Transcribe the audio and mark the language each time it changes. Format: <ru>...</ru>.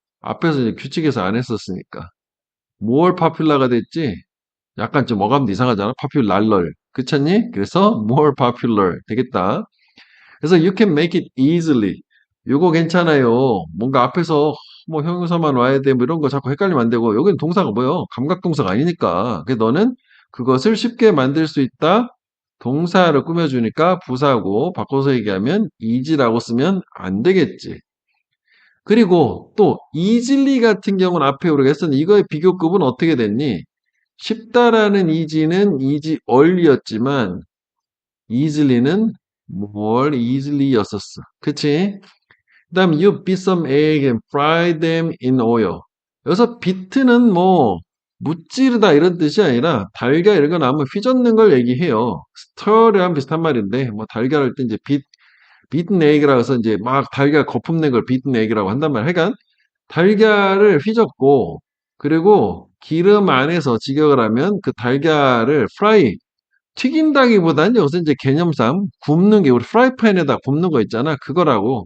<ko>앞에서 이제 규칙에서 안 했었으니까. more popular가 됐지? 약간 좀 어감도 이상하잖아. popular. 그렇니? 그래서 more popular 되겠다. 그래서</ko> <en>you can make it easily.</en> <ko>요거 괜찮아요. 뭔가 앞에서 뭐 형용사만 와야 돼. 뭐 이런 거 자꾸 헷갈리면 안 되고. 여기는 동사가 뭐예요? 감각동사가 아니니까. 그래서 너는 그것을 쉽게 만들 수 있다. 동사를 꾸며주니까 부사고 바꿔서 얘기하면 easy라고 쓰면 안 되겠지. 그리고 또 easily 같은 경우는 앞에 우리가 했었는데 이거의 비교급은 어떻게 됐니? 쉽다라는 easy는 easy only였지만 easily는 more easily였었어. 그치? 그 다음</ko> <en>you beat some egg and fry them in oil.</en> <ko>여기서 beat는 뭐 무찌르다 이런 뜻이 아니라 달걀 이런 거 나오면 휘젓는 걸 얘기해요. stir랑 비슷한 말인데 뭐 달걀 할 때 이제 beaten egg라고 해서 이제 막 달걀 거품 낸 걸 beaten egg라고 한단 말이야. 하여간 달걀을 휘젓고 그리고 기름 안에서 직역을 하면 그 달걀을 프라이 튀긴다기보다는 여기서 이제 개념상 굽는 게 우리 프라이팬에다 굽는 거 있잖아. 그거라고.</ko>